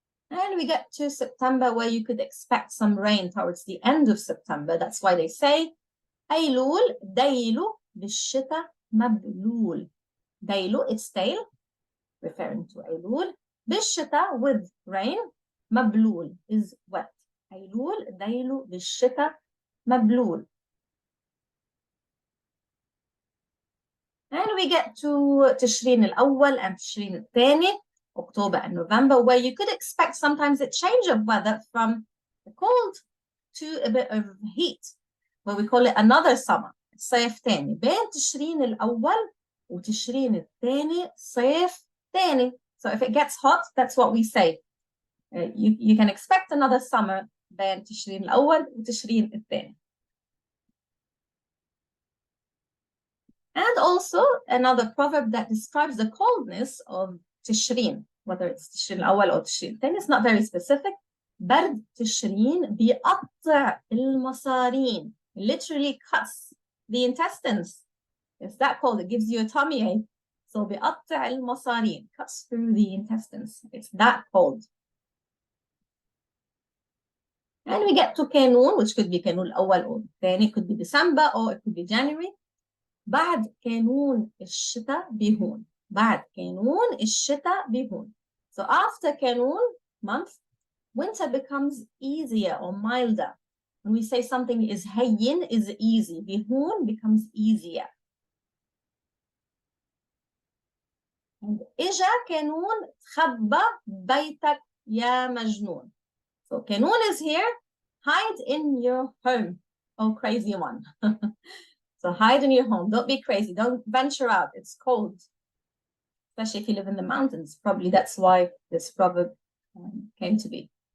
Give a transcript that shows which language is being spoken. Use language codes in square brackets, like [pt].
[en] And we get to September, where you could expect some rain towards the end of September. That's why they say [ar] أيلول ديلو بالشتاء مبلول. [en] ديلو, it's tail, referring to أيلول. بالشتاء, with rain. مبلول is wet. [ar] أيلول ديلو بالشتاء مبلول. [en] And we get to تشرين الأول and تشرين الثاني, October and November, where you could expect sometimes a change of weather from the cold to a bit of heat, where we call it another summer, [ar] صيف تاني. بين تشرين الأول وتشرين الثاني صيف تاني. [en] So if it gets hot, that's what we say. You can expect another summer [ar] بين تشرين الأول وتشرين الثاني. [en] And also another proverb that describes the coldness of تشرين, whether it's [ar] تشرين الأول أو تشرين الثاني, [en] it's not very specific. [ar] برد تشرين بيقطع المصارين, [en] literally cuts the intestines. It's that cold, it gives you a tummy ache. So [ar] بيقطع المصارين, [en] cuts through the intestines. It's that cold. And we get to كانون, which could be [ar] كانون الأول أو الثاني, [en] it could be December or it could be January. [ar] بعد كانون الشتاء بيهون. بعد كانون الشتاء بيهون. [en] So after كانون month, winter becomes easier or milder. When we say something is هين, is easy, بيهون becomes easier. [ar] And إجا كانون تخبى بيتك يا مجنون. [en] So كانون is here, hide in your home, oh crazy one. So hide in your home, don't be crazy, don't venture out, it's cold. Especially if you live in the mountains, probably that's why this proverb came to be.